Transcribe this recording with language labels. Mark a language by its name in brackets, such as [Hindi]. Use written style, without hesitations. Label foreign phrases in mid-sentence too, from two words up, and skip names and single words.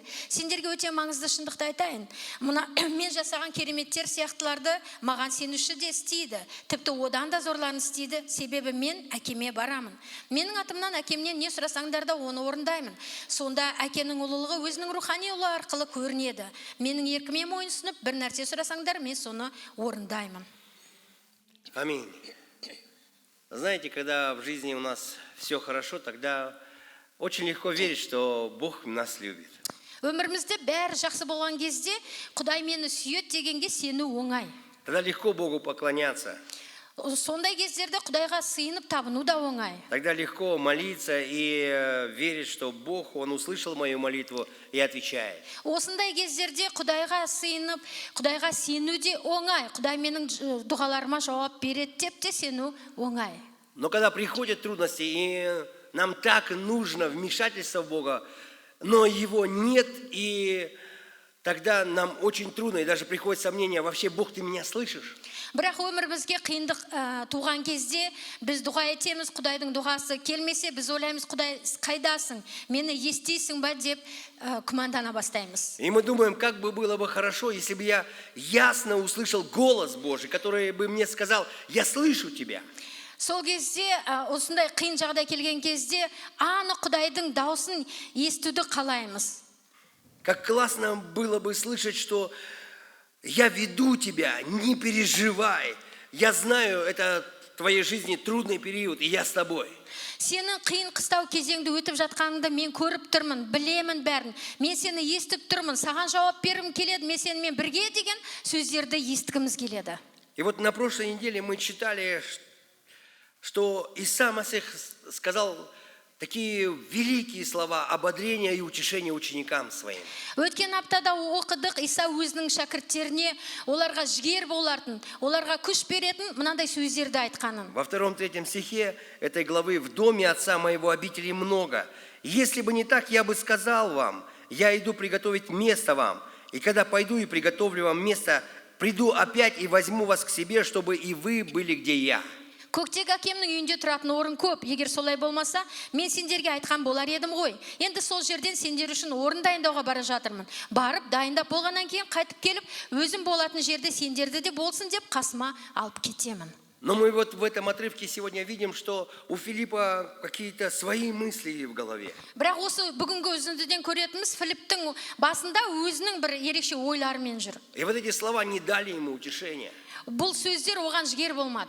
[Kazakh] Сендерге өте маңызды шындықты айтайын. Мына мен жасаған кереметтер сияқтыларды маған сенуші де істейді. Тіпті одан да зорларын істейді. Себебі мен әкеме барамын. Менің атымнан әкемнен не сұрасаңдар да оны орындаймын. Сонда әкенің ұлылығы өзінің рухани ұлы арқылы көрінеді. Менің еркіме мойынсұнып, бір нәрсе сұрасаңдар, мен соны орындаймын. Аминь. [Russian] Знаете, когда в жизни у нас все хорошо, тогда очень легко верить, что Бог нас любит. [Kazakh] Өмірімізде бәрі жақсы болған кезде, Құдай мені сүйет дегенге сену оңай. [Russian] Тогда легко Богу поклоняться. [Kazakh] Сондай кездерде Құдайға сыйынып табыну да оңай. [Russian] Тогда легко молиться и верить, что Бог, Он услышал мою молитву и отвечает. [Kazakh] Осындай кездерде Құдайға сыйынып, Құдайға сену де оңай. Құдай менің дұғаларыма жауап береді деп те сену оңай. [Russian] Но когда приходят трудности, и нам так нужно вмешательство Бога, но его нет, и тогда нам очень трудно, и даже приходит сомнение: вообще, Бог, ты меня слышишь? [Kazakh] Бірақ өмірімізге қиындық туған кезде біз дұға етеміз, Құдайдың дұғасы келмесе, біз ойлаймыз: Құдай, қайдасың? Мені естисің ба деп күмәндана бастаймыз. [Russian] И мы думаем, как бы было бы хорошо, если бы я ясно услышал голос Божий, который бы мне сказал: я слышу тебя. [Kazakh] Сол кезде, осындай қиын жағдай келген кезде, анық Құдайдың даусын естуді қалаймыз. [Russian] Как классно было бы слышать, что я веду тебя, не переживай. Я знаю, это в твоей жизни трудный период, и я с тобой. [Kazakh] Сенің қиын қыстау кезеңді өтіп жатқаныңды мен көріп тұрмын, білемін бәрін. Мен сені естіп тұрмын, саған жауап бергім келеді, мен сенімен бірге деген сөздерді естігіміз келеді. [Russian] И вот на прошлой неделе мы читали, что Иса Масих сказал такие великие слова ободрения и утешения ученикам своим. [Kazakh] Өткен аптада оқыдық, Иса өзінің шәкірттеріне оларға жігер болатын, оларға күш беретін мынандай сөздерді айтқанын. [Russian] Во 2-3 стихе этой главы: «В доме Отца моего обителей много. Если бы не так, я бы сказал вам: я иду приготовить место вам. И когда пойду и приготовлю вам место, приду опять и возьму вас к себе, чтобы и вы были, где я». [Kazakh] Көктегі әкемнің үйінде тұратын орын көп. Егер солай болмаса, мен сендерге айтқан болар едім ғой. Енді сол жерден сендер үшін орын дайындауға бара жатырмын. Барып, дайындап болғаннан кейін қайтып келіп, өзім болатын жерде сендерді де болсын деп қасыма алып кетемін. [Russian] Но мы вот в этом отрывке сегодня видим, что у Филиппа какие-то свои мысли в голове. [Kazakh] Бірақ осы бүгінгі үзіндіден көретініміз Филипптің басында өзінің бір ерекше ойларымен жүр. [Russian] И вот эти слова не дали ему утешения. [Kazakh] Бұл сөздер оған жігер болмады.